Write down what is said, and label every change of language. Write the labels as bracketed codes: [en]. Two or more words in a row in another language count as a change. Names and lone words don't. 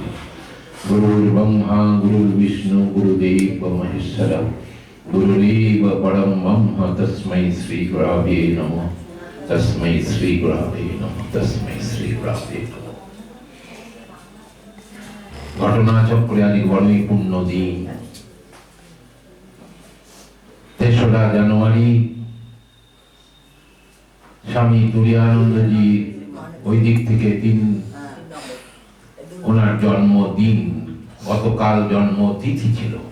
[sa] गुरुर्ब्रह्मा गुरुर्विष्णु गुरुदेव महेश्वर गुरुरेव परम ब्रह्म तस्मै श्री गुरवे नमः। तस्मै श्री गुरवे नमः। तस्मै श्री गुरवे नमः। [bn] ঘটনাচক্রে আজ বড়ই পূর্ণ দিন। 3রা জানুয়ারি স্বামী তুরীয়ানন্দজি ওই দিক থেকে ওনার জন্মদিন, গতকাল জন্মতিথি ছিল।